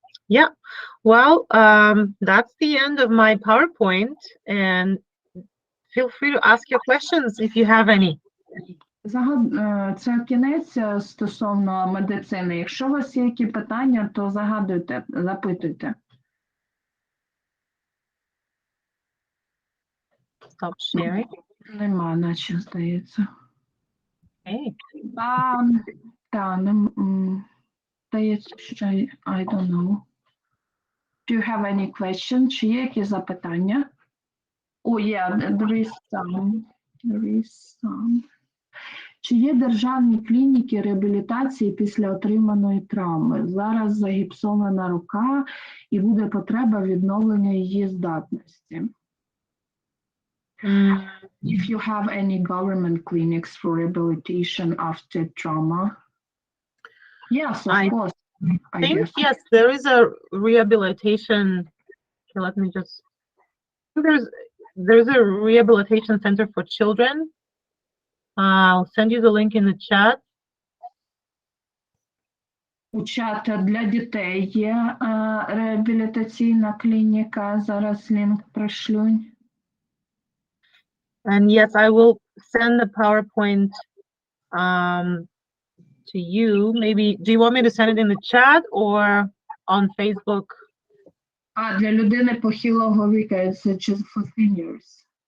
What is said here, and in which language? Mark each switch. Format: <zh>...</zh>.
<en>Yeah, well, that's the end of my PowerPoint, and feel free to ask your questions if you have any.</en> <uk>Це кінець стосовно медицини. Якщо у вас є які питання, то загадуйте, запитуйте.</uk> <en>Stop sharing.</en> <uk>Нема, наче, здається.</uk> <en>Okay.</en> <uk>Здається, що</uk> <en>I don't know. Do you have any questions?</en> <uk>Чи є які запитання?</uk> <en>Yeah, there is some.</en> <uk>Чи є державні клініки реабілітації після отриманої травми? Зараз загіпсована рука і буде потреба відновлення її здатності.</uk> <en>If you have any government clinics for rehabilitation after trauma? Yes, of course. I think, yes, there is a rehabilitation. Okay, let me just. There's a rehabilitation center for children. I'll send you the link in the chat.</en> <uk>У чат для дітей є реабілітаційна клініка. Зараз лінк пришлю.</uk> <en>And yes, I will send the PowerPoint to you. Maybe, do you want me to send it in the chat or on Facebook?</en> <uk>А для людини похилого віку,</uk> <en>it's just for seniors.</en>